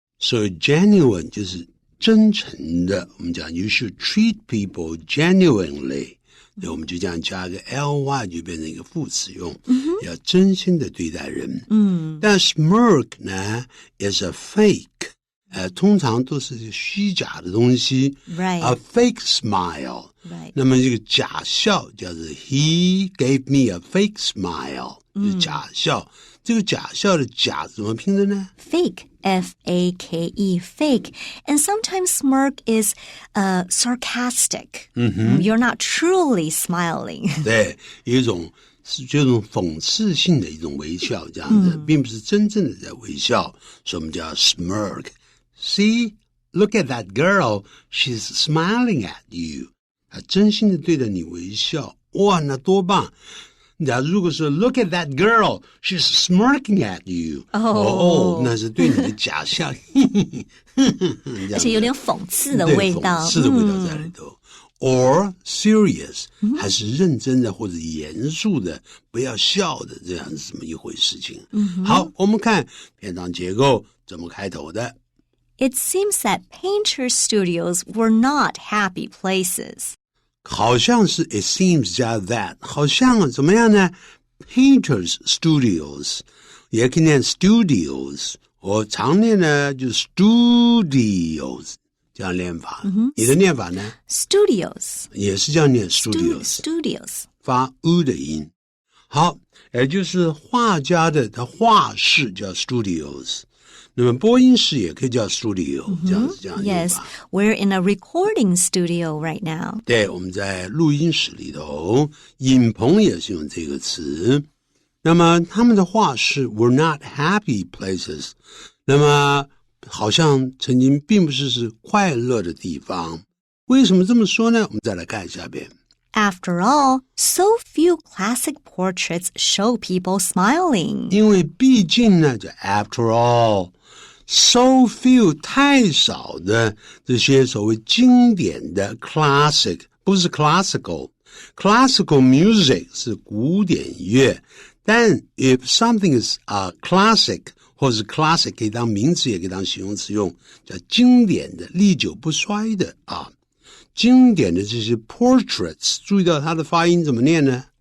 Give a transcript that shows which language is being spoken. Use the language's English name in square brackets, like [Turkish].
[Chinese] So genuine 就是真诚的。我们讲 [English] you should treat people genuinely。 [Chinese] 对，我们就这样加个 ly 就变成一个副词用，要真心的对待人。 [English] 但 smirk 呢 is a fake。 [Chinese] 通常都是虚假的东西 [English] Right. A fake smile. Right. [Chinese] 那么这个假笑叫做 [English] He gave me a fake smile. [Chinese] 就是假笑。这个假笑的假怎么拼的呢？ [English] Fake, F-A-K-E, fake. And sometimes smirk is sarcastic. You're not truly smiling. [Chinese] 对，有一种是这种讽刺性的一种微笑，这样子，并不是真正的在微笑，所以我们叫 smirk。 [English] See, look at that girl. She's smiling at you. [Chinese] 她真心的对着你微笑，哇，那多棒！那如果说 [English] look at that girl, she's smirking at you. [Chinese] 那是对你的假笑，而且有点讽刺的味道。对，讽刺的味道在里头。 Or serious, 还是认真的或者严肃的，不要笑的，这样是怎么一回事情？好，我们看篇章结构怎么开头的。 [English] It seems that painter studios were not happy places. [Chinese] 好像是 it seems 加 that， 好像怎么样呢 ？Painters studios 也可以念 studios， 我常念呢就是 studios 这样念法。你的念法呢 [English] Studios. [Chinese] 也是这样念 studios， [English] Studios. [Chinese] 发 u 的音。好，也就是画家的他画室叫 studios。那么播音室也可以叫 studio， 这样子这样念 [English] Yes, [Chinese] 法。 [English] we're in a recording studio right now. [Chinese] 对，我们在录音室里头，影棚也是用这个词。那么他们的画室 [English] were not happy places， [Chinese] 那么好像曾经并不是快乐的地方。为什么这么说呢？我们再来看下边。 [English] After all, so few classic portraits show people smiling. [Chinese] 因为毕竟呢，就 [English] after all。 [Chinese] So few 太少的这些所谓经典的 classic 不是 classical music 是古典乐，但 if something is classic 或是 classic 可以当名词也可以当形容词用，叫经典的历久不衰的经典的这些 portraits 注意到它的发音怎么念呢？